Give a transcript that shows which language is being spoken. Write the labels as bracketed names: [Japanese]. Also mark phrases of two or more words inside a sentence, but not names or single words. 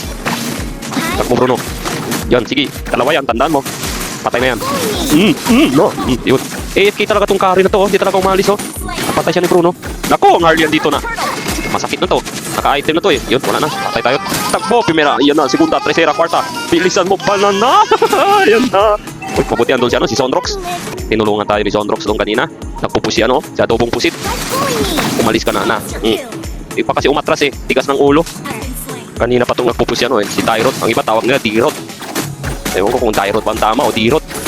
[Filipino] Takbo, Bruno. Yan, sige. Dalawa yan. Tandaan mo. Patay na yan. No. Yun. AFK talaga tong Kari na to. Hindi talaga umalis oh. Napatay siya ni Bruno. Nako, ang Hardy yan dito na. Masakit na to. Naka-item na to eh. Yun, wala na. Patay tayo. Takbo, primera. Yan na. [Spanish] Segunda, tercera, cuarta. [Filipino] Bilisan mo. Banana. Yan na. Uy, mabutihan doon si ano, si Zonrox. Tinulungan tayo ni Zonrox doon kanina. Nagpupusi ano, si adobong pusit. Umalis ka na. Di pa kasi umatras eh. Tigas ng ulo. Kanina pa itong nagpupusi ano eh. Si Tyrot. Ang iba tawag nila Dirot. Ewan ko kung Tyrot ba ang tama o Dirot.